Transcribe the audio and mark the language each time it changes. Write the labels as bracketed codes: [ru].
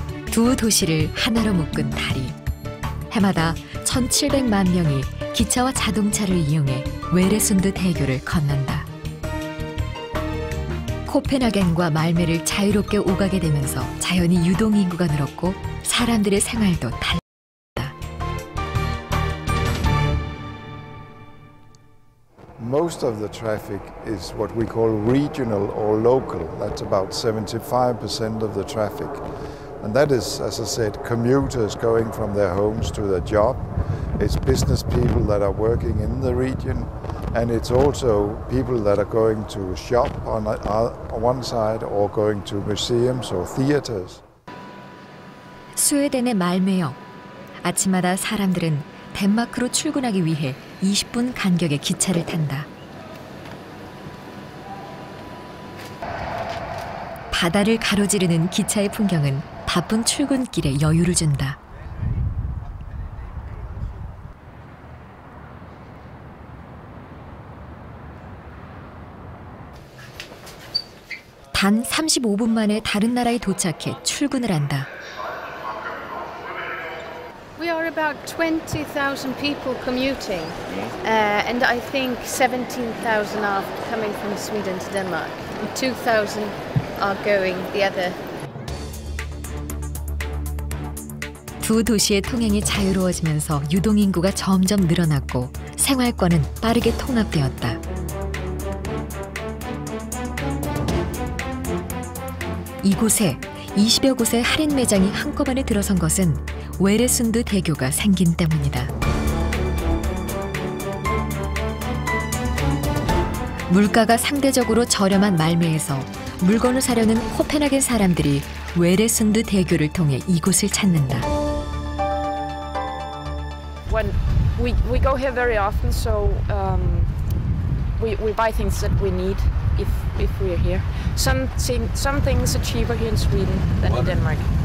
[ko] 두 도시를 하나로 묶은 다리. 해마다 1,700만 명이 기차와 자동차를 이용해 웨레순드 대교를 건넌다. 코펜하겐과 말메를 자유롭게 오가게 되면서 자연히 유동인구가 늘었고 사람들의 생활도 달라졌다. [en] Most of the traffic is what we call regional or local. That's about 75% of the traffic. And that is, as I said, commuters going from their homes to their job. It's business people that are working in the region. And it's also people that are going to shop on one side or going to museums or theaters. [ko] 스웨덴의 말메역. 아침마다 사람들은 덴마크로 출근하기 위해 20분 간격의 기차를 탄다. 바다를 가로지르는 기차의 풍경은 바쁜 출근길에 여유를 준다. 단 35분 만에 다른 나라에 도착해 출근을 한다. [en] We are about 20,000 people commuting, and I think 17,000 are coming from Sweden to Denmark, and 2,000 are going the other. [ko] 두 도시의 통행이 자유로워지면서 유동인구가 점점 늘어났고 생활권은 빠르게 통합되었다. 이곳에 20여 곳의 할인 매장이 한꺼번에 들어선 것은 웨레순드 대교가 생긴 때문이다. 물가가 상대적으로 저렴한 말메에서 물건을 사려는 코펜하겐 사람들이 웨레순드 대교를 통해 이곳을 찾는다. [en] When we go here very often, so we buy things that we need if we are here. Some things are cheaper here in Sweden than in Denmark.